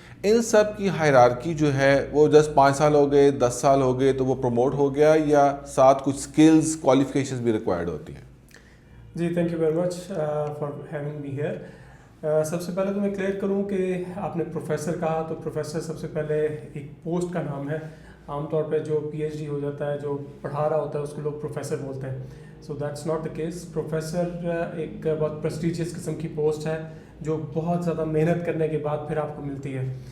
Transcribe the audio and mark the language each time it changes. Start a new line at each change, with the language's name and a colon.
Urdu: ان سب کی ہائرارکی جو ہے وہ جسٹ 5 سال ہو گئے 10 سال ہو گئے تو وہ پروموٹ ہو گیا, یا ساتھ کچھ اسکلز کوالیفیکیشنز بھی ریکوائرڈ ہوتی ہیں؟
English: جی thank you very much for having me here.
Urdu: سب سے پہلے تو میں کلیئر کروں کہ آپ نے پروفیسر کہا, تو پروفیسر سب سے پہلے ایک پوسٹ کا نام ہے. عام طور پہ جو پی ایچ ڈی ہو جاتا ہے, جو پڑھا رہا ہوتا ہے, اس کو لوگ پروفیسر بولتے ہیں.
English: So that's not the case.
Urdu: Professor ایک بہت پریسٹیجیس قسم کی پوسٹ ہے جو بہت زیادہ محنت کرنے کے بعد پھر آپ کو ملتی ہے.